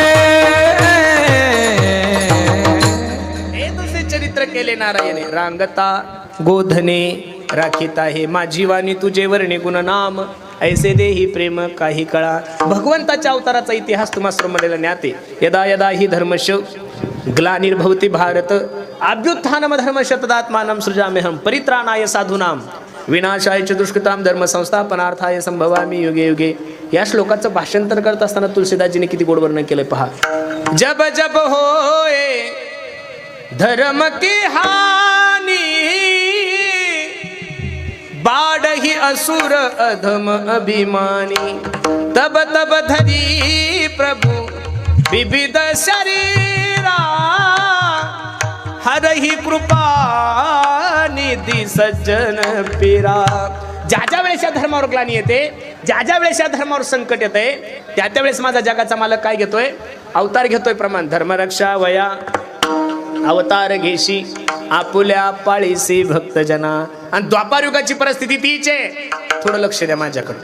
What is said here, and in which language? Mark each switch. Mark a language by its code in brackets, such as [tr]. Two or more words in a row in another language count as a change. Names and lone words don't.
[mr] हे दुसरे चरित्र केले नारायणे, रांगता गोधने राखीत आहे. माझी वाणी तुझे वर्णे गुणनाम, ऐसे देही प्रेम काही कळा. भगवंताच्या अवताराचा इतिहास तुम्हा सर्व मंडळीला ज्ञात आहे. [sa] यदा यदा ही धर्मश ग्लानिर्भवति भारत, अभ्युत्थानम धर्मश तदात्मानं सृजाम्यहं, परित्राणाय साधूनां, विनाशाय च दुष्कृतां, धर्म संस्थापनार्थाय संभवामि युगे युगे. [mr] या श्लोकाचं भाषांतर करत असताना तुलसीदासजीने किती गोड वर्णन केलंय पहा. [awa] जब जब होए धर्म की हानि, बाढ़ही असुर अधम अभिमानी, तब तब धरी प्रभु विविध शरीरा हरही कृपा निधी सज्जन पीरा. [mr] ज्या ज्या वेळेस या धर्मावर ग्लानी येते, ज्या ज्या वेळेस या धर्मावर संकट येते, त्या त्यावेळेस माझा जगाचा मालक काय घेतोय? अवतार घेतोय. प्रमाण धर्मरक्षा वया अवतार घेशी आपुल्या पाळीसी भक्तजना. आणि द्वापार युगाची परिस्थिती तीच आहे. थोडं लक्ष द्या माझ्याकडे.